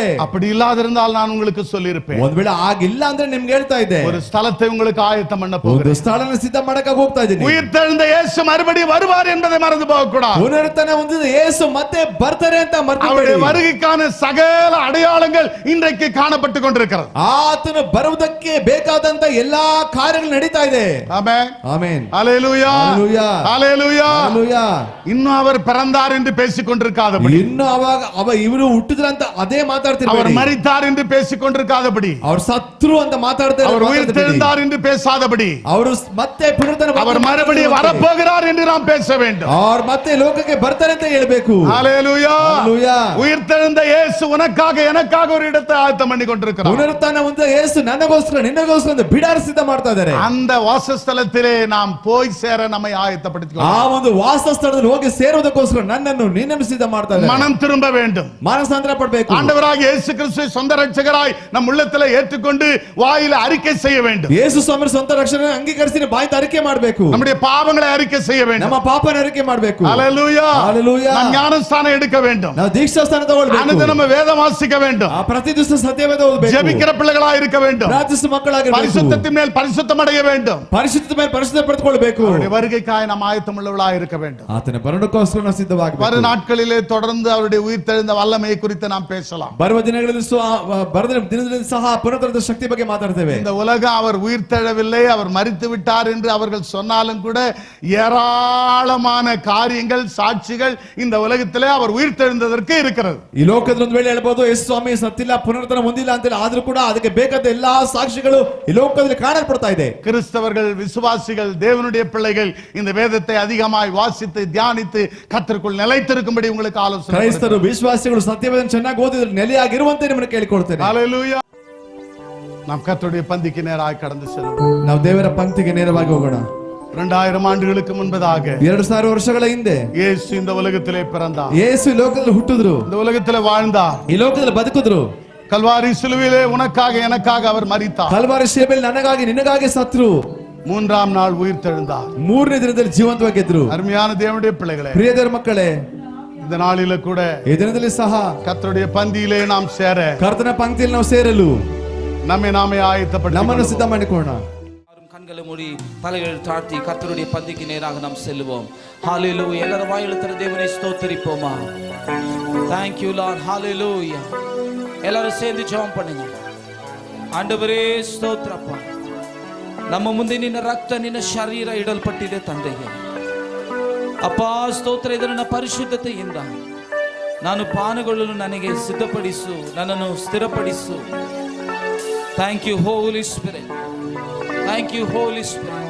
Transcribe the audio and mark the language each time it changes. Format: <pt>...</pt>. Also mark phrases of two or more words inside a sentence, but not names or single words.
<ta>அப்படி இல்லாதிருந்தால் நான் உங்களுக்கு சொல்லியிருப்பேன்.</ta> <kn>ಒಂದ್ ವೇಳೆ ಆಗಿಲ್ಲ ಅಂದ್ರೆ ನಿಮ್ಗೆ ಹೇಳ್ತಾ ಇದ್ದೆ.</kn> <ta>ஒரு ஸ்தலத்தை உங்களுக்கு ஆயத்தம் பண்ண</ta> <kn>ಒಂದು</kn> <ta>போகிறேன்.</ta> <kn>ಸ್ಥಳನ ಸಿದ್ಧ ಮಾಡಕ ಹೋಗ್ತಾ ಇದ್ದೀನಿ.</kn> <ta>உயிர்த்தெழுந்த இயேசு மறுபடியும் வருவார் என்பதை மறந்து போக கூடாது.</ta> <kn>ಪುನರುತ್ಥಾನ ಹೊಂದಿದ ಯೇಸು ಮತ್ತೆ ಬರ್ತಾರೆ ಅಂತ ಮರೆತು</kn> <ta>அவருடைய</ta> <kn>ಬಿಡಿ.</kn> <ta>வருகைக்கான சகல அடையாளங்கள் இன்றைக்கு காணப்பட்டு கொண்டிருக்கிறது.</ta> <kn>ಆತನು ಬರುವುದಕ್ಕೆ ಬೇಕಾದಂತ ಎಲ್ಲಾ ಕಾರ್ಯಗಳು ನಡೀತಾ ಇದೆ.</kn> <ta>ஆமென்,</ta> <kn>ಆಮೆನ್.</kn> <ta>ஹalleluya, ஹalleluya, ஹalleluya. ஹalleluya. இன்னும் அவர் பிறந்தார் என்று பேசிக் கொண்டிருக்காதபடி,</ta> <kn>ಇನ್ನು ಅವಾಗ ಇವರು ಹುಟ್ಟಿದ್ರಂತ ಅದೇ</kn> <ta>அவர்</ta> <kn>ಮಾತಾಡ್ತಿರ್ಬೇಡಿ.</kn> <ta>மரித்தார் என்று பேசிக் கொண்டிருக்காதபடி,</ta> <kn>ಅವ್ರು ಸತ್ರು ಅಂತ ಮಾತಾಡ್ತಾರೆ.</kn> <ta>அவர் உயிர்த்தெழுந்தார் என்று பேசாதபடி,</ta> <kn>ಅವರು ಮತ್ತೆ ಪುನರುತ್ಥಾನ</kn> <ta>அவர் மறுபடியும் வரப்போகிறார் என்று நாம் பேச வேண்டும்.</ta> <kn>ಅವ್ರು ಮತ್ತೆ ಲೋಕಕ್ಕೆ ಬರ್ತಾರೆ ಅಂತ ಹೇಳ್ಬೇಕು.</kn> <ta>ஹalleluya, ஹalleluya. உயிர்த்தெழுந்த இயேசு உனக்காக எனக்காக ஒரு இடத்தை ஆயத்தம் பண்ணி கொண்டிருக்கிறார்.</ta> <kn>ಪುನರುತ್ಥಾನ ಹೊಂದಿದ ಯೇಸು ನನಗೋಸ್ಕರ ನಿನ್ನಗೋಸ್ಕರ ಒಂದು ಬಿಡಾರ ಸಿದ್ಧ ಮಾಡ್ತಾ ಇದ್ದಾರೆ.</kn> <ta>அந்த வாசஸ்தலத்திலே நாம் போய் சேர நம்மை ஆயத்தப்படுத்திக்</ta> <kn>ಆ ಒಂದು ವಾಸಸ್ಥಳದಲ್ಲಿ ಹೋಗಿ ಸೇರುವುದಕ್ಕೋಸ್ಕರ ನನ್ನನ್ನು ನಿನ್ನನ್ನು ಸಿದ್ಧ ಮಾಡ್ತಾ ಇದ್ದಾರೆ.</kn> <ta>மனம் திரும்ப வேண்டும்.</ta> <kn>ಮಾನಸಾಂತರ ಪಡಬೇಕು.</kn> <ta>ஆண்டவராகிய இயேசு கிறிஸ்துவை சொந்த ரட்சகராய் நம் உள்ளத்திலே ஏற்றுக்கொண்டு வாயில அறிக்கை செய்ய வேண்டும்.</ta> <kn>ಯೇಸು ಸ್ವಾಮಿ ಸ್ವಂತ ರಕ್ಷಣೆ ಅಂಗೀಕರಿಸಿ ಬಾಯಿ ಅರಿಕೆ ಮಾಡಬೇಕು.</kn> <ta>நம்முடைய பாவங்களை அறிக்கை செய்ய வேண்டும்.</ta> <kn>ನಮ್ಮ ಪಾಪನ ಅರಿಕೆ ಮಾಡಬೇಕು.</kn> <ta>ஹalleluya, ஹalleluya. நாம் ஞானஸ்தானம் எடுக்க வேண்டும்.</ta> <kn>ನಾವು ದೀಕ್ಷಾ ಸ್ಥಾನ ತಗೊಳ್ಳಬೇಕು.</kn> <ta>அனுதினம் வேதம் வாசிக்க வேண்டும்.</ta> <kn>ಪ್ರತಿ ದಿವಸ ಸತ್ಯವೇದ ಓದಬೇಕು.</kn> <ta>ஜெபிக்கிற பிள்ளைகளாய் இருக்க வேண்டும்.</ta> <kn>ಪ್ರಾರ್ಥಿಸುವ ಮಕ್ಕಳಾಗಿರಬೇಕು.</kn> <ta>பரிசுத்தத்தின் மேல் பரிசுத்தம் அடைய வேண்டும்.</ta> <kn>ಪರಿಶುದ್ಧತೆ ಮೇಲೆ ಪರಿಶುದ್ಧ ಪಡೆದುಕೊಳ್ಳಬೇಕು.</kn> <ta>அவருடைய வருகைக்காய் நாம் ஆயத்தமுள்ளவர்களாய் இருக்க வேண்டும்.</ta> <kn>ಆತನ ಬರಡಕ್ಕೋಸ್ಕರ ನಾವು ಸಿದ್ಧವಾಗಬೇಕು.</kn> <ta>வரும் நாட்களிலே தொடர்ந்து அவருடைய உயிர்த்தெழுந்த வல்லமையை குறித்து நாம் பேசலாம்.</ta> <kn>ಬರುವ ದಿನಗಳಲ್ಲಿ ದಿನದಲ್ಲಿ ಸಹ ಪುನರುತ್ಥಾನದ ಶಕ್ತಿ ಬಗ್ಗೆ ಮಾತಾಡ್ತೇವೆ.</kn> <ta>இந்த உலகம் அவர் உயிர்த்தெழவில்லை, அவர் மரித்து விட்டார் என்று அவர்கள் சொன்னாலும் கூட ஏராளமான காரியங்கள், சாட்சிகள் இந்த உலகத்திலே அவர் உயிர்த்தெழுந்ததற்கு இருக்கிறது.</ta> <kn>ಈ ಲೋಕದಲ್ಲಿ ಒಂದು ವೇಳೆ ಹೇಳ್ಬೋದು ಯೇಸು ಸ್ವಾಮಿ ಸತ್ತಿಲ್ಲ, ಪುನರುತ್ಥಾನ ಹೊಂದಿಲ್ಲ ಅಂತ ಹೇಳಿ, ಆದ್ರೂ ಕೂಡ ಅದಕ್ಕೆ ಬೇಕಾದ ಎಲ್ಲಾ ಸಾಕ್ಷಿಗಳು ಈ ಲೋಕದಲ್ಲಿ ಕಾಣಲ್ಪಡ್ತಾ ಇದೆ.</kn> <ta>கிறிஸ்தவர்கள், விசுவாசிகள், தேவனுடைய பிள்ளைகள் இந்த வேதத்தை அதிகமாய் வாசித்து தியானித்து கர்த்தருக்குள் நிலைத்திருக்கும்படி உங்களுக்கு ஆலோசனை.</ta> <kn>ಕ್ರೈಸ್ತರು, ವಿಶ್ವಾಸಿಗಳು ಸತ್ಯವೇದನ ಚೆನ್ನಾಗಿ ಓದಿದ್ರೆ ನೆಲೆಯಾಗಿರುವಂತೆ ನಿಮ್ಮನ್ನು ಕೇಳಿಕೊಳ್ತೇನೆ.</kn> <ta>ஹalleluya. நாம் கர்த்தருடைய பந்திக்கு நேராய் கடந்து செல்வோம்.</ta> <kn>ನಾವು ದೇವರ ಪಂಕ್ತಿಗೆ ನೇರವಾಗಿ ಹೋಗೋಣ.</kn> <ta>2000 ஆண்டுகளுக்கு முன்பதாக,</ta> <kn>2000 ವರ್ಷಗಳ ಹಿಂದೆ</kn> <ta>இயேசு இந்த உலகத்திலே பிறந்தார்.</ta> <kn>ಯೇಸು ಈ ಲೋಕದಲ್ಲಿ ಹುಟ್ಟಿದ್ರು,</kn> <ta>இந்த உலகத்திலே வாழ்ந்தார்,</ta> <kn>ಈ ಲೋಕದಲ್ಲಿ ಬದುಕಿದ್ರು.</kn> <ta>கல்வாரி சிலுவையிலே உனக்காக எனக்காக அவர் மரித்தார்.</ta> <kn>ಕಲ್ವಾರಿ ಶಿಲುಬೆಯಲ್ಲಿ ನನಗಾಗಿ ನಿನಗಾಗಿ ಸತ್ರು.</kn> <ta>3ஆம் நாள் உயிர்த்தெழுந்தார்.</ta> <kn>3ನೇ ದಿನದಲ್ಲಿ ಜೀವಂತವಾಗಿದ್ರು.</kn> <ta>அருமையான தேவனுடைய பிள்ளைகளே,</ta> <kn>ಪ್ರಿಯ ದೇವರ ಮಕ್ಕಳೇ,</kn> <ta>இந்த நாளில கூட</ta> <kn>ಈ ದಿನದಲ್ಲಿ ಸಹ</kn> <ta>கர்த்தருடைய பந்தியிலே நாம் சேர,</ta> <kn>ಕರ್ತನ ಪಂಕ್ತಿಯಲ್ಲಿ ನಾವು ಸೇರಲು</kn> <ta>நம்மை நாமே ஆயத்தப்படுத்தி</ta> <kn>ನಮ್ಮನ್ನು ಸಿದ್ಧ ಮಾಡಿಕೊಳ್ಳೋಣ.</kn> <ta>கண்களை மூடி தலைகளை தாழ்த்தி கர்த்தருடைய பந்திக்கு நேராக நாம் செல்லுவோம். ஹalleluya. எல்லாரும் வாயில திற தேவனை ஸ்தோத்திரிப்போமா.</ta> <en>Thank you Lord.</en> <ta>Hallelujah. எல்லாரும் சேர்ந்து ஜெபம் பண்ணுங்க.</ta> <kn>ஆண்டவரே ಸ್ತೋತ್ರಪ್ಪ, ನಮ್ಮ ಮುಂದೆ ನಿನ್ನ ರಕ್ತ, ನಿನ್ನ ಶರೀರ ಇಡಲ್ಪಟ್ಟಿದೆ ತಂದೆಗೆ. ಅಪ್ಪ ಸ್ತೋತ್ರ, ಇದನ್ನ ಪರಿಶುದ್ಧತೆಯಿಂದ ನಾನು ಪಾನಗೊಳ್ಳಲು ನನಗೆ ಸಿದ್ಧಪಡಿಸು, ನನ್ನನ್ನು ಸ್ಥಿರಪಡಿಸು.</kn> <en>Thank you Holy Spirit. Thank you Holy Spirit.</en>